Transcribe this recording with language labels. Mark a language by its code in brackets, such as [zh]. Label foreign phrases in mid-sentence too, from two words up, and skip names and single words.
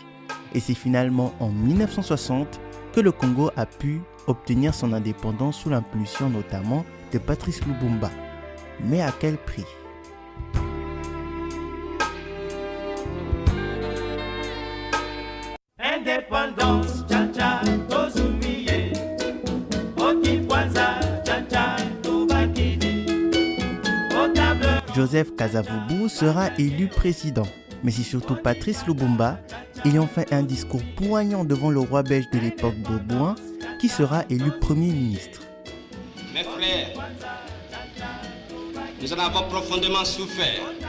[fr] Et c'est finalement en 1960 que le Congo a pu obtenir son indépendance sous l'impulsion notamment de Patrice Lumumba. Mais à quel prix ? [ln] Indépendance, tcha-tcha, tozumiye. Okikwanza, tcha-tcha, tubakidi. [fr] Au table. Joseph Kasavubu sera élu président. Mais c'est surtout Patrice Lumumba, ayant fait un discours poignant devant le roi belge de l'époque Baudouin, qui sera élu Premier ministre. Mes frères, nous en avons profondément souffert.